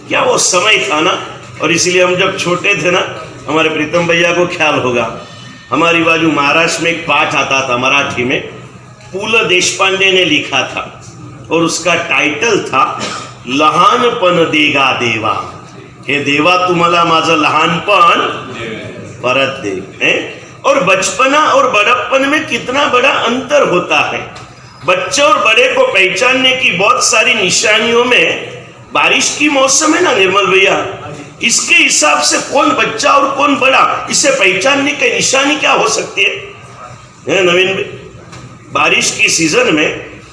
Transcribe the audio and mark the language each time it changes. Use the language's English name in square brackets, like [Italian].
[Hindi] क्या वो समय था ना। और इसलिए हम जब छोटे थे ना, हमारे प्रीतम भैया को ख्याल होगा, हमारी बाजू महाराष्ट्र में एक पाठ आता था मराठी में, पु.ल. देशपांडे ने लिखा था और उसका टाइटल था [Marathi] लहानपण देगा देवा। हे देवा तुम्हाला माझं लहानपण परत दे। [Hindi] और बचपना और बड़प्पन में कितना बड़ा अंतर होता है। बच्चे और बड़े को पहचानने की बहुत सारी निशानियों में, बारिश की मौसम है ना निर्मल भैया, इसके हिसाब से कौन बच्चा और कौन बड़ा, इसे पहचानने की निशानी क्या हो सकती है नवीन भाई? बारिश की सीजन में